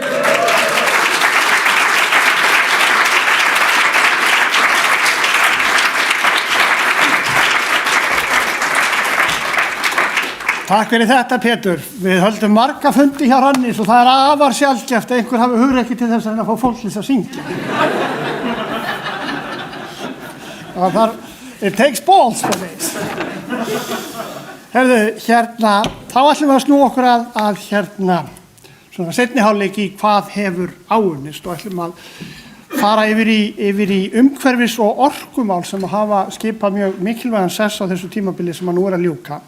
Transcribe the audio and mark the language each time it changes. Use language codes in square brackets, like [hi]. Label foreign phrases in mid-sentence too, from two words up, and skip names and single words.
[is] Takk fyrir þetta, Pétur. Við höldum marga fundi hjá Rannís og það afar sjaldgæft að einhver hafi hugrekki til þess að fá fólk til að syngja. [en] It takes balls for this. [is] Herðu, hérna, þá ætlum við að snúa okkur að svona seinni hálfleik í hvað hefur áunnist og ætlum að fara yfir í umhverfis- og orkumál sem hafa skipað mjög mikilvægan sess á þessu tímabili sem nú að ljúka.